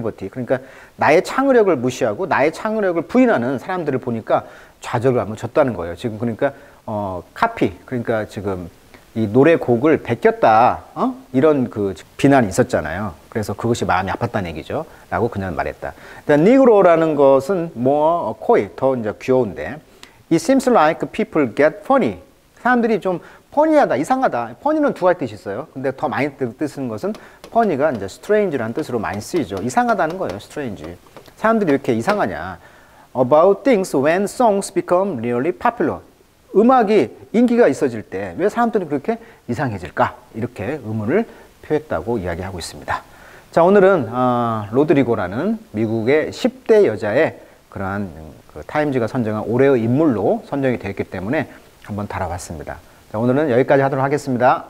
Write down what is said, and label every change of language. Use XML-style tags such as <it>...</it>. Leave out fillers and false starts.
<ko>그러니까 나의 창의력을 무시하고 나의 창의력을 부인하는 사람들을 보니까 좌절을 한번 줬다는 거예요. 지금 그러니까 카피, 그러니까 지금 이 노래곡을 베꼈다, 이런 그 비난이 있었잖아요. 그래서 그것이 마음이 아팠다는 얘기죠. 라고 그냥 말했다. 니그로라는 것은</ko> <en>more coy,</en> <ko>더 이제 귀여운데,</ko> <en>it seems like people get funny.</en> <ko>사람들이 좀 퍼니하다, 이상하다. 퍼니는 두 가지 뜻이 있어요. 근데 더 많이 쓰는 것은 퍼니가 이제 strange라는 뜻으로 많이 쓰이죠. 이상하다는 거예요, strange. 사람들이 왜 이렇게 이상하냐.</ko> <en>About things when songs become really popular.</en> <ko>음악이 인기가 있어질 때 왜 사람들이 그렇게 이상해질까? 이렇게 의문을 표했다고 이야기하고 있습니다. 자, 오늘은 로드리고라는 미국의 10대 여자의 그러한 그 타임즈가 선정한 올해의 인물로 선정이 되었기 때문에 한번 다뤄봤습니다. 자, 오늘은 여기까지 하도록 하겠습니다.</ko>